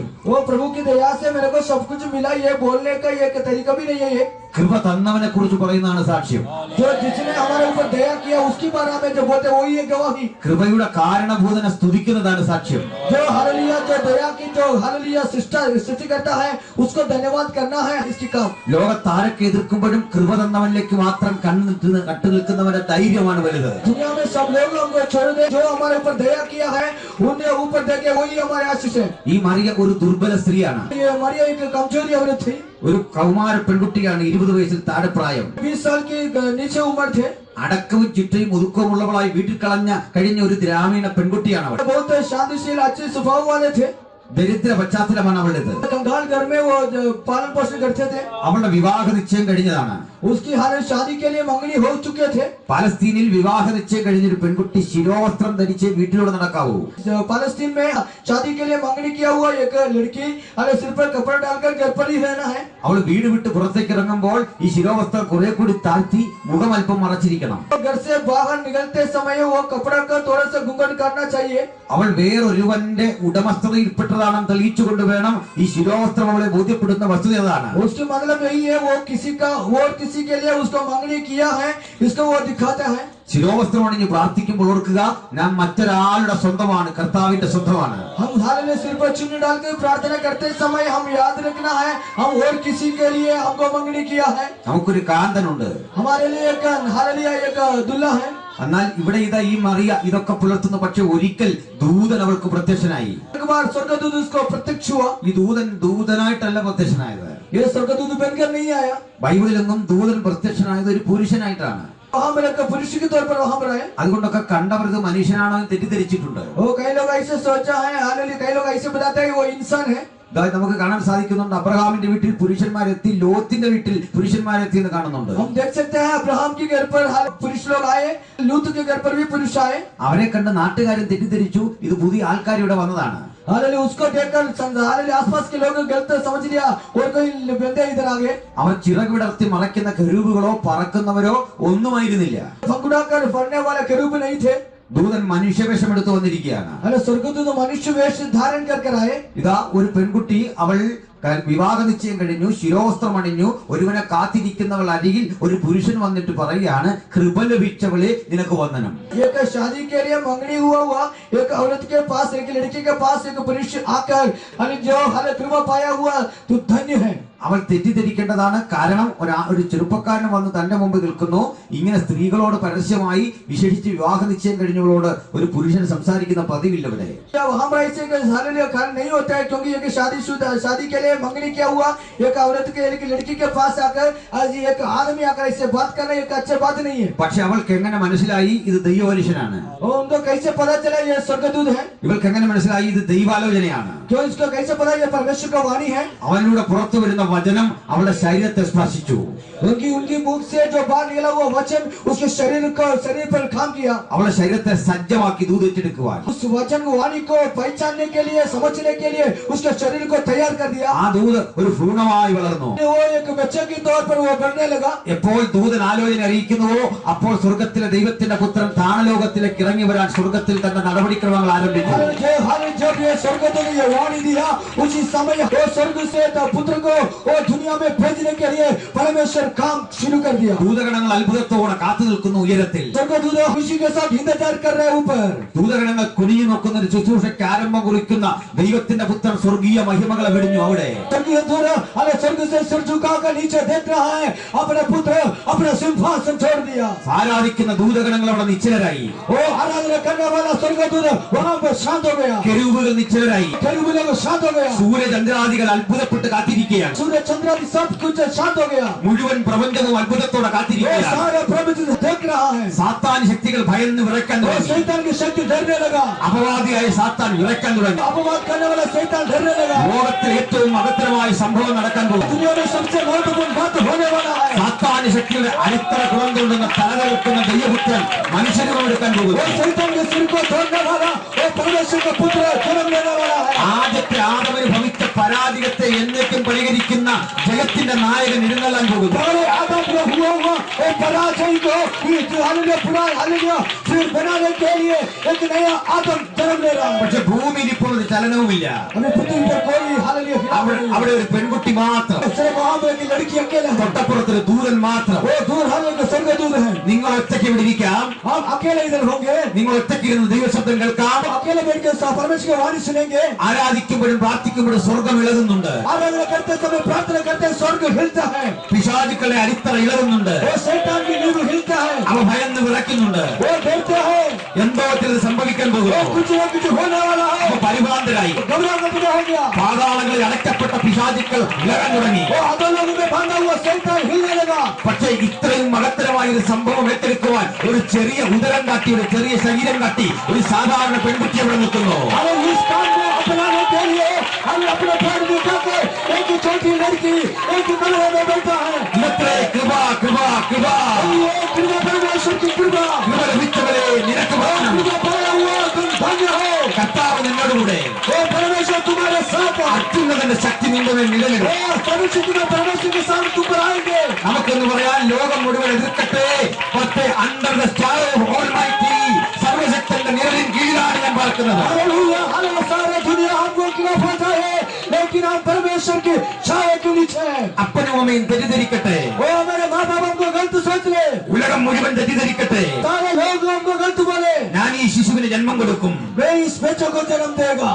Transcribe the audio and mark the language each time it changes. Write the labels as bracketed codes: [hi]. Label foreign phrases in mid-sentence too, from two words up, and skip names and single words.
[hi] वो प्रभु की दया से मेरे को सब कुछ मिला ये बोलने का ये तरीका भी नहीं है. ये [ml] കൃപ തന്നവനെ കുറിച്ച് പറയുന്നതാണ് സാക്ഷ്യം. [hi] जो जिसने हमारे ऊपर दया किया उसकी बारे में जो बोलते वही है गवाही. [ml] കൃപയുടെ കാരണഭൂതനെ സ്തുതിക്കുന്നതാണ് സാക്ഷ്യം. [hi] जो हालेलुया जो दया की जो हालेलुया सृष्टि करता है उसको धन्यवाद करना है इसकी काम. [ml] ലോകത്താരൊക്കെ എതിർക്കുമ്പോഴും കൃപ തന്നവനിലേക്ക് മാത്രം കട്ടു നിൽക്കുന്നവന്റെ ധൈര്യമാണ് വലുത്. [hi] दुनिया में सब लोग हमको छोड़ दे, जो हमारे ऊपर दया किया है उन्हें ऊपर देखे वही हमारे आशीष है. [ml] ഈ മറിയ ഒരു ദുർബല സ്ത്രീയാണ്. [hi] ये हमारी एक कमजोरी औरत थी. [ml] ഒരു കൗമാര പെൺകുട്ടിയാണ്, 20 വയസ്സിൽ താഴെ പ്രായം. [hi] 20 साल की नीचे उम्र थे. [ml] അടക്കവും ചിട്ടയും ഒതുക്കവുമുള്ളവളായി വീട്ടിൽ കഴിഞ്ഞ ഒരു ഗ്രാമീണ പെൺകുട്ടിയാണ് അവൾ. [hi] बहुत शांतिशील अच्छे स्वभाव वाले थे. [ml] ദരിദ്ര പശ്ചാത്തലമാണ് അവളുടേത്. [hi] कंगाल घर में वो पालन पोषण करते थे. [ml] അവളുടെ വിവാഹ നിശ്ചയം കഴിഞ്ഞതാണ്. [hi] उसकी हालत शादी के लिए मंगनी हो चुके थे. [ml] പാലസ്തീനിൽ വിവാഹ നിശ്ചയം കഴിഞ്ഞൊരു പെൺകുട്ടി ശിരോവസ്ത്രം ധരിച്ച് വീട്ടിലൂടെ നടക്കാവൂ. [hi] पालस्तीन में शादी के लिए मंगनी किया हुआ एक लड़की अरे सिर पर कपड़ा डालकर घर पर ही रहना है. [ml] അവൾ വീട് വിട്ട് പുറത്തേക്ക് ഇറങ്ങുമ്പോൾ ഈ ശിരോവസ്ത്രം കുറെ കൂടി താഴ്ത്തി മുഖം അല്പം മറച്ചിരിക്കണം. [hi] घर से बाहर निकलते समय वो कपड़ा का थोड़ा सा घूंघट करना चाहिए. [ml] അവൾ വേറൊരുവന്റെ ഉടമസ്ഥതയിൽപ്പെട്ടതാണെന്ന് തെളിയിച്ചുകൊണ്ട് വേണം ഈ ശിരോവസ്ത്രം അവളെ ബോധ്യപ്പെടുന്ന വസ്തുത അതാണ്. [hi] उसके मतलब यही है वो किसी का और किसी के लिए उसको मंगनी किया है इसको वो दिखाता है. [ml] ശിരോവസ്ത്രം അണിഞ്ഞ് പ്രാർത്ഥിക്കുമ്പോൾ ഓർക്കുക, ഞാൻ മറ്റൊരാളുടെ സ്വന്തമാണ്, കർത്താവിന്റെ സ്വന്തമാണ്. [hi] हम हालेलुया सिर पर चुन्नी डालकर प्रार्थना करते समय हम याद रखना है हम और किसी के लिए हमको मंगनी किया है. [ml] നമുക്കൊരു കാന്തനുണ്ട്. [hi] हमारे लिए एक हालेलुया एक दुल्हा है. [ml] എന്നാൽ ഇവിടെ ഇതാ ഈ മറിയ ഇതൊക്കെ പുലർത്തുന്നു. പക്ഷെ ഒരിക്കൽ ദൂതൻ അവൾക്ക് പ്രത്യക്ഷനായി. [hi] एक बार स्वर्गदूत उसको प्रत्यक्ष हुआ. [ml] ഈ ദൂതനായിട്ടല്ല പ്രത്യക്ഷനായത്. [hi] ये स्वर्गदूत बनकर नहीं आया. [ml] ബൈബിളിലെങ്ങും ദൂതൻ പ്രത്യക്ഷനായത് ഒരു പുരുഷനായിട്ടാണ്. [hi] वहाँ में रखकर पुरुष के तौर पर वहाँ पर आए। [ml] അതുകൊണ്ടൊക്കെ കണ്ടവർക്ക് മനുഷ്യനാണോ എന്ന് തെറ്റിദ്ധരിച്ചിട്ടുണ്ട്. [hi] वो कई लोग ऐसे सोचा है, हालेलुया, कई लोग ऐसे बताते हैं वो इंसान है। [ml] അതായത് നമുക്ക് കാണാൻ സാധിക്കുന്നുണ്ട്, അബ്രഹാമിന്റെ വീട്ടിൽ പുരുഷന്മാരെത്തി, ലോത്തിന്റെ വീട്ടിൽ പുരുഷന്മാരെത്തി എന്ന് കാണുന്നുണ്ട്. [hi] हम देख सकते हैं अब्राहम के घर पर पुरुष लोग आए, लूत के घर पर भी पुरुष आए। [ml] അവരെ കണ്ട് നാട്ടുകാരൻ തെറ്റിദ്ധരിച്ചു, ഇത് പുതിയ ആൾക്കാർ ഇവിടെ വന്നതാണ്. [hi] हालेलुया, उसको देखकर हालेलुया आसपास के लोग गलत समझ लिया और कोई बंदे इधर आ गए। [ml] അവർ ചിറക് വിടർത്തി മറയ്ക്കുന്ന കെരൂബുകളോ പറക്കുന്നവരോ ഒന്നുമായിരുന്നില്ല. [hi] फंगुड़ाकर फड़ने वाले केरूब नहीं थे। [ml] ദൂതൻ മനുഷ്യവേഷമെടുത്ത് വന്നിരിക്കുകയാണ്. [hi] अरे स्वर्गदूत मनुष्य वेश धारण कर आए। [ml] ഇതാ ഒരു പെൺകുട്ടി, അവൾ വിവാഹ നിശ്ചയം കഴിഞ്ഞു, ശിരോവസ്ത്രം അണിഞ്ഞു, ഒരുവനെ കാത്തിരിക്കുന്നവൾ അരികിൽ ഒരു പുരുഷൻ വന്നിട്ട് പറയുകയാണ്, കൃപ ലഭിച്ചവളെ നിനക്ക് വന്ദനം. [hi] एक शादी के लिए मंगनी हुआ एक औरत के पास, एक लड़की के पास एक पुरुष आकर जो कृपा पाया हुआ तू धन्य है। [ml] അവൾ തെറ്റിദ്ധരിക്കേണ്ടതാണ്. കാരണം ഒരു ചെറുപ്പക്കാരൻ വന്ന് തന്റെ മുമ്പ് നിൽക്കുന്നു. ഇങ്ങനെ സ്ത്രീകളോട് പരസ്യമായി, വിശേഷിച്ച് വിവാഹ നിശ്ചയം കഴിഞ്ഞവളോട് ഒരു പുരുഷൻ സംസാരിക്കുന്ന പതിവില്ല ഇവിടെ. [hi] नहीं होता है क्योंकि एक शादी के लिए मंगनी क्या हुआ, एक औरत के एक लड़की के पास आकर आज एक आदमी आकर इससे बात करना एक अच्छी बात नहीं है. [ml] പക്ഷെ അവൾക്ക് എങ്ങനെ മനസ്സിലായി ഇത് ദൈവപുരുഷനാണ്? [hi] उनको कैसे पता चला ये स्वर्गदूत है? [ml] ഇവൾക്ക് എങ്ങനെ മനസ്സിലായി ഇത് ദൈവാലോചനയാണ്? [hi] क्यों इसको कैसे पता ये परमेश्वर का वाणी है? [ml] അവനിലൂടെ പുറത്തു വരുന്ന വചനം അവളുടെ ശരീരത്തെ സ്പർശിച്ചു. [hi] उनकी मुख से जो बाहर निकला हुआ वचन उसके शरीर पर काम किया. [ml] അവളുടെ ശരീരത്തെ സജ്ജമാക്കി ദൂതിച്ചെടുക്കുവാൻ, [hi] उस वचन वाणी को पहचानने के लिए, समझने के लिए उसके शरीर को तैयार कर दिया. [ml] ആ ദൂത് ഒരു ഭ്രൂണമായി വളർന്നു. [hi] वो एक बच्चे के तौर पर वो बढ़ने लगा. [ml] എപ്പോൾ ദൂതൻ ആലോചന അറിയിക്കുന്നുവോ അപ്പോൾ സ്വർഗത്തിലെ ദൈവത്തിന്റെ പുത്രൻ താണലോകത്തിലേക്ക് ഇറങ്ങി വരാൻ സ്വർഗത്തിൽ തന്റെ നടപടിക്രമങ്ങൾ ആരംഭിച്ചു. [hi] जब ये स्वर्गदूत ने ये वाणी दिया उसी समय वो स्वर्ग से पुत्र को वो दुनिया में भेजने के लिए परमेश्वर काम शुरू कर दिया. [ml] ദൂതഗണങ്ങൾ അത്ഭുതത്തോടെ കാത്തു നിൽക്കുന്നു ഉയരത്തിൽ. [hi] स्वर्गदूत खुशी के साथ इंतजार कर रहे हैं ऊपर. [ml] ദൂതഗണങ്ങൾ കുനിഞ്ഞു നോക്കുന്ന ഒരു ശുശ്രൂഷയ്ക്ക് ആരംഭം കുറിക്കുന്ന ദൈവത്തിന്റെ പുത്രൻ സ്വർഗീയ മഹിമകളെ വെടിഞ്ഞു അവിടെ. [hi] स्वर्ग से सिर झुकाकर नीचे देख रहा है, अपने पुत्र अपना सिंहासन छोड़ दिया. [ml] ആരാധിക്കുന്ന ദൂതഗണങ്ങൾ അവിടെ നിശ്ചലരായി. [hi] वो आराधना करने वाला स्वर्गदूत वहां पर शांत हो गया. [ml] കെരൂബുകൾ നിശ്ചലരായി. [hi] केरूब लोग शांत हो गया. [ml] സൂര്യചന്ദ്രാദികൾ അത്ഭുതപ്പെട്ട് കാത്തിരിക്കുകയാണ്. [hi] सूर्य चंद्र सब कुछ शांत हो गया. [ml] മുഴുവൻ പ്രപഞ്ചവും അത്ഭുതത്തോടെ കാത്തിരിക്കുകയാണ്. [hi] सारा प्रपंच देख रहा है. [ml] സാത്താൻ ശക്തികൾ ഭയന്ന് വിറയ്ക്കാൻ തുടങ്ങി. [hi] शैतान की शक्ति डरने लगा. [ml] അപവാദിയായ സാത്താൻ വിറയ്ക്കാൻ തുടങ്ങി. [hi] अपवाद करने वाला शैतान डरने लगा. [ml] ലോകത്തിൽ ഏറ്റവും മഹത്തരമായ സംഭവം നടക്കാൻ പോകും. [hi] दुनिया में सबसे महत्वपूर्ण बात होने वाला है. [ml] സാത്താൻ ശക്തിയുടെ അടിത്തറ തുറന്നുകൊണ്ടുന്ന തലതെടുക്കുന്ന ദൈവപുത്രൻ മനുഷ്യരും എടുക്കാൻ പോകുന്നു. [hi] शैतान के सिर को तोड़ने वाला वो परमेश्वर का पुत्र जन्म लेने वाला है. [ml] ആദ്യത്തെ ആദമിന് ഭവിച്ച പരാജയത്തെ എന്നേക്കും പരിഹരിക്കുന്ന ജഗത്തിന്റെ നായകൻ എഴുന്നള്ളാൻ പോകുന്നു. [hi] पहले आदम को हुआ वो पराजय को फिर बनाने के लिए एक नया आदम जन्म ले रहा है. [ml] പക്ഷെ ഭൂമിയിൽ ഇപ്പോൾ ഒരു ചലനവുമില്ല. [hi] हमें पृथ्वी पर कोई [ml] അവിടെ ഒരു പെൺകുട്ടി മാത്രം, [hi] सिर्फ वहां पर एक लड़की अकेले है. [ml] തൊട്ടപ്പുറത്തൊരു ദൂതൻ മാത്രം. [hi] वो दूर हमें स्वर्गदूत है. [ml] നിങ്ങൾ ഒറ്റയ്ക്ക് ഇവിടെ ഇരിക്കാം, [hi] हम अकेले इधर होंगे. [ml] നിങ്ങൾ ഒറ്റയ്ക്ക് ഇരുന്ന് ദൈവശബ്ദം കേൾക്കാം. [hi] अकेले बैठ के परमेश्वर की वाणी सुनेंगे. [ml] ആരാധിക്കുമ്പോഴും പ്രാർത്ഥിക്കുമ്പോഴും സ്വർഗം ഇളകുന്നുണ്ട്. [hi] आराधना करते समय प्रार्थना करते स्वर्ग हिलता है. [ml] പിശാചുക്കളുടെ അടിത്തറ ഇളകുന്നുണ്ട്. [hi] वो शैतान की नींव हिलता है. [ml] അവ ഭയന്ന് വിറയ്ക്കുന്നുണ്ട്. [hi] वो डरते हैं. [ml] എന്തോ ചിലത് സംഭവിക്കാൻ പോകുന്നു. [hi] कुछ न कुछ होने वाला है. [ml] അവ പരിഭ്രാന്തരായി. [hi] घबराहट हो गया. [ml] പാതാളങ്ങളിൽ അടയ്ക്കപ്പെട്ട പിശാചുക്കൾ ഇളകാൻ തുടങ്ങി. [hi] वो अधोलोक में बांधा हुआ शैतान हिलने लगा. [ml] പക്ഷേ ഇത്രയും മഹത്തരമായ ഒരു സംഭവം ഏറ്റെടുക്കുവാൻ ഒരു ചെറിയ ഉദരം കാട്ടി, ഒരു ചെറിയ ശരീരം കാട്ടി ഒരു സാധാരണ പെൺകുട്ടി അവിടെ നിൽക്കുന്നു. [hi] अरे इस काम को अपनाने के लिए हम अपने पैर में करके एक छोटी लड़की एक कमरे में बैठा है. [ml] ഇന്നത്തെ കൃപ കൃപ കൃപ [hi] ये कृपा परमेश्वर की कृपा. [ml] കൃപ ലഭിച്ചവരെ നിനക്ക് വരണം. [hi] कृपा पाया हुआ तुम धन्य हो. [ml] കർത്താവ് നിന്നോടുകൂടെ. [hi] वो परमेश्वर तुम्हारे साथ है. [ml] അത്യുന്നതന്റെ ശക്തി നിന്റെ മേൽ നിലനിൽക്കും. [hi] वो परमेश्वर के साथ तुम पर आएंगे. [ml] നമുക്കെന്ന് പറയാൻ ലോകം മുഴുവൻ എതിർക്കട്ടെ, പക്ഷേ [en] under the star of Almighty [ml] സർവശക്തന്റെ നിഴലിൻ കീഴിലാണ് ഞാൻ പാർക്കുന്നത്. [hi] हालेलुया, हालेलुया. सारी दुनिया हमको खिलाफ होता है लेकिन हम परमेश्वर की छाया के नीचे हैं. [ml] അപ്പനും അമ്മയും തെറ്റിദ്ധരിക്കട്ടെ, [hi] वो हमारे माँ बाप हमको गलत सोच ले. [ml] ഉലകം മുഴുവൻ തെറ്റിദ്ധരിക്കട്ടെ, [hi] सारे लोग हमको गलत बोले. [ml] ഞാൻ ഈ ശിശുവിന് ജന്മം കൊടുക്കും, [hi] वे इस बच्चे को जन्म देगा.